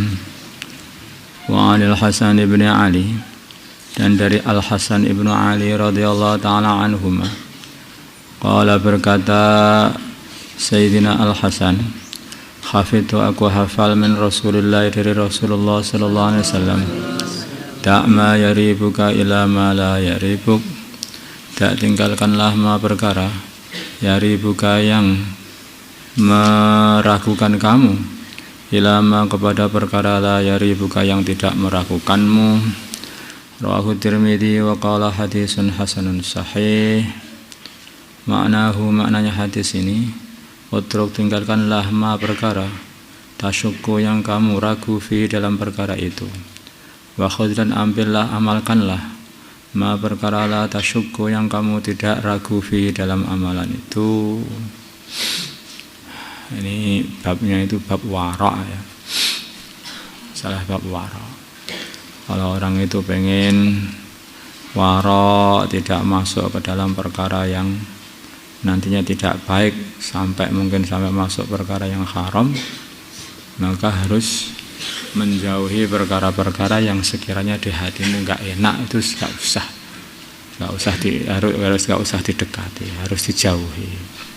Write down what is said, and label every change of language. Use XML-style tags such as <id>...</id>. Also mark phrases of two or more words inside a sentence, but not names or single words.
<ar>وعن الحسن بن علي,</ar> <id>dan dari Al-Hasan ibn Ali</id> <ar>رضي الله تعالى عنهما، قال,</ar> <id>berkata Sayyidina Al-Hasan,</id> <ar>حفظت,</ar> <id>aku hafal</id> <ar>من رسول الله,</ar> <id>dari Rasulullah</id> <ar>صلى الله عليه وسلم, tak ما يريبك إلى ما لا يريبك,</ar> <id>tak tinggalkanlah ma perkara yaribuka yang meragukan kamu, ilama kepada perkara</id> <ar>لا يريبك</ar> <id>yang tidak meragukanmu.</id> <ar>رواه الترمذي وقال حديث حسن صحيح. معناه,</ar> <id>maknanya hadis ini, utruk, tinggalkanlah ma perkara tasyukku yang kamu ragu fi dalam perkara itu,</id> <ar>وخذ,</ar> <id>dan ambillah, amalkanlah ma perkara</id> <ar>لا تشك</ar> <id>yang kamu tidak ragu fi dalam amalan itu. Ini babnya itu bab wara ya. Salah bab wara. Kalau orang itu pengen wara, tidak masuk ke dalam perkara yang nantinya tidak baik, mungkin sampai masuk perkara yang haram, maka harus menjauhi perkara-perkara yang sekiranya di hatimu enggak enak, itu enggak usah didekati, harus dijauhi.</id>